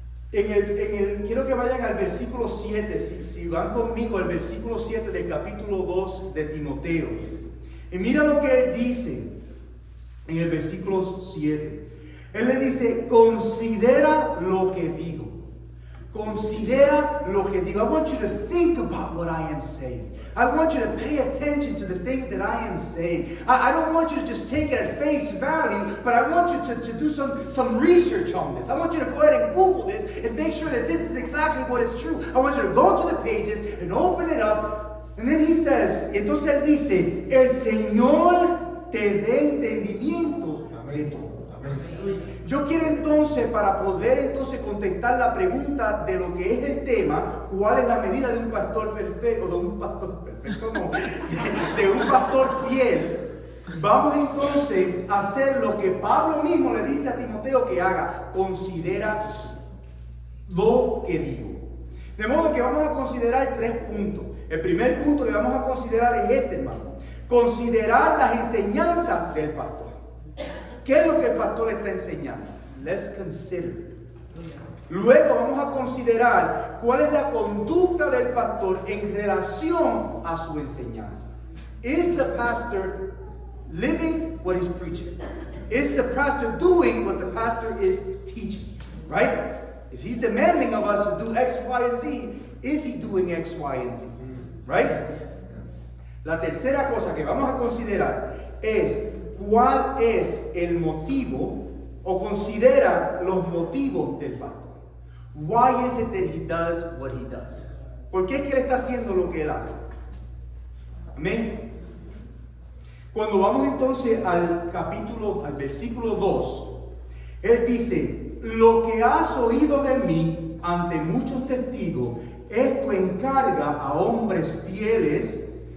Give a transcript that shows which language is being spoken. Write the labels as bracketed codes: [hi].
[es] Quiero que vayan al versículo 7, si van conmigo al versículo 7 del capítulo 2 de Timoteo. Y mira lo que él dice en el versículo 7. Él le dice, considera lo que digo. Considera lo que digo. [en] I want you to think about what I am saying. I want you to pay attention to the things that I am saying. I don't want you to just take it at face value, but I want you to do some research on this. I want you to go ahead and Google this and make sure that this is exactly what is true. I want you to go to the pages and open it up. And then he says, [es] entonces él dice, el Señor te dé entendimiento de todo. Yo quiero entonces, para poder entonces contestar la pregunta de lo que es el tema, ¿cuál es la medida de un pastor perfecto? De un pastor perfecto, no, de un pastor fiel. Vamos entonces a hacer lo que Pablo mismo le dice a Timoteo que haga. Considera lo que digo. De modo que vamos a considerar 3 puntos. El primer punto que vamos a considerar es este, hermano. Considerar las enseñanzas del pastor. ¿Qué es lo que el pastor está enseñando? [en] Let's consider. [es] Luego vamos a considerar cuál es la conducta del pastor en relación a su enseñanza. [en] Is the pastor living what he's preaching? Is the pastor doing what the pastor is teaching? Right? If he's demanding of us to do X, Y, and Z, is he doing X, Y, and Z? Right? [es] La tercera cosa que vamos a considerar es cuál es el motivo o considera los motivos del pastor. [en] Why is it that he does what he does? [es] ¿Por qué es que él está haciendo lo que él hace? Amén. Cuando vamos entonces al versículo 2, él dice, lo que has oído de mí ante muchos testigos, esto encarga a hombres fieles